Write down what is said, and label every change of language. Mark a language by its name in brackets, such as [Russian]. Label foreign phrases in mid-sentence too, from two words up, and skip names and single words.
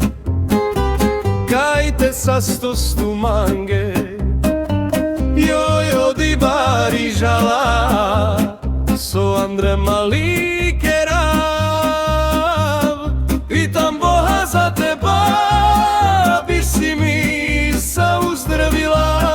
[Romany] kajte sastostu mange, jojo di barižala, so Andre mali kerav, [Slovak] pitam Boha za teba, bi si mi sa uzdravila,